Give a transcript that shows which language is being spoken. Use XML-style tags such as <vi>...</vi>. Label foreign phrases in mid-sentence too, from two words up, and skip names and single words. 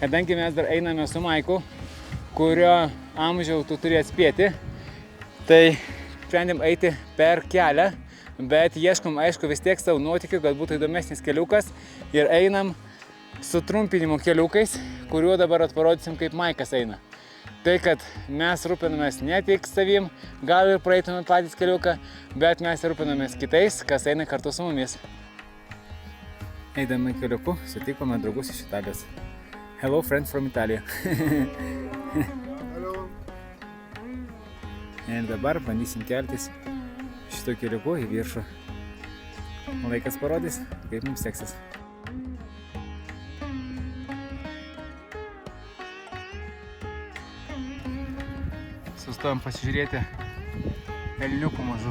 <lt>kadangi mes dar einame su Maiku, kurio amžiaus tu turi atspėti, tai sprendėm eiti per kelią, bet ieškom, aišku, vis tiek savo nuotykių, kad būtų įdomesnis keliukas ir einam sutrumpinimo keliukais, kuriuo dabar atparodysim, kaip Maikas eina. Tai, kad mes rūpinamės ne tik savim, gal ir praeitume patys keliuką, bet mes rūpinamės kitais, kas eina kartu su mumis. Eidami keliuku sutikome draugus iš Italijos.</lt> <en>Hello, friends from Italia. Hello.</en> <lt>Ir dabar bandysim keltis šito keliuku į viršų. Laikas parodys, kaip mums seksis. Sustojom pasižiūrėti elniukų mažų.</lt>